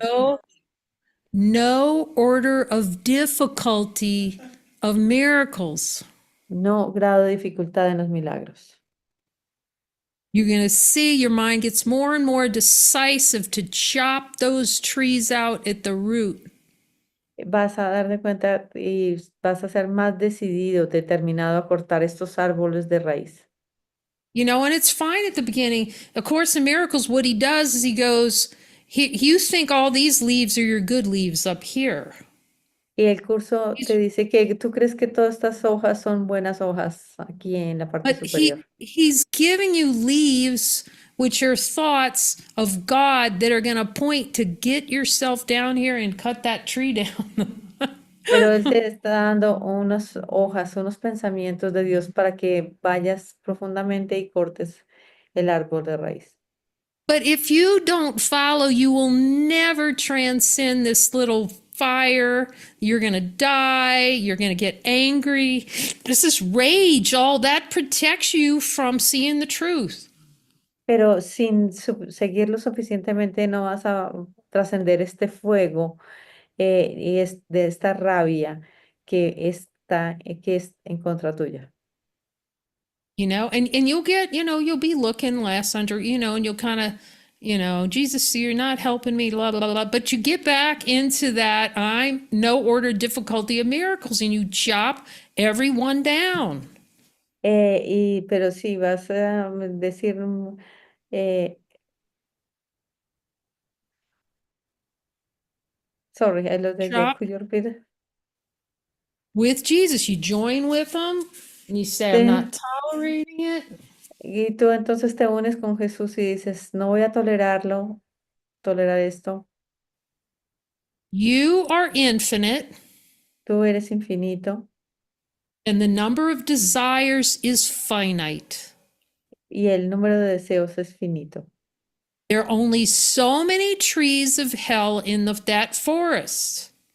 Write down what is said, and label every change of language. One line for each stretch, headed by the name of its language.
English: No, no order of difficulty of miracles.
Spanish: No grado de dificultad en los milagros.
English: You're going to see your mind gets more and more decisive to chop those trees out at the root.
Spanish: Vas a dar de cuenta y vas a ser más decidido, determinado a cortar estos árboles de raíz.
English: And it's fine at the beginning. A Course in Miracles, what he does is he goes, you think all these leaves are your good leaves up here.
Spanish: Y el curso te dice que tú crees que todas estas hojas son buenas hojas aquí en la parte
English: But
Spanish: superior.
English: he's giving you leaves which are thoughts of God that are going to point to get yourself down here and cut that tree down.
Spanish: Pero Él te está dando unas hojas, unos pensamientos de Dios para que vayas profundamente y cortes el árbol de raíz.
English: But if you don't follow, you will never transcend this little fire. You're going to die. You're going to get angry. This is rage. All that protects you from seeing the truth.
Spanish: Pero sin seguirlo suficientemente no vas a trascender este fuego y es de esta rabia que es en contra tuya.
English: And you'll get, you'll be looking less under, and you'll kind of, Jesus, you're not helping me, blah, blah, blah. But you get back into that I'm no order difficulty of miracles and you chop everyone down.
Spanish: Pero si vas a decir, eh,
English: sorry, I lost again, Chop could you repeat it? with Jesus. You join with them and you say, I'm
Spanish: Te-
English: not tolerating it.
Spanish: y tú entonces te unes con Jesús y dices, no voy a tolerar esto.
English: You are infinite
Spanish: Tú eres infinito
English: and the number of desires is finite.
Spanish: y el número de deseos es finito.
English: There are only so many trees of hell in that forest.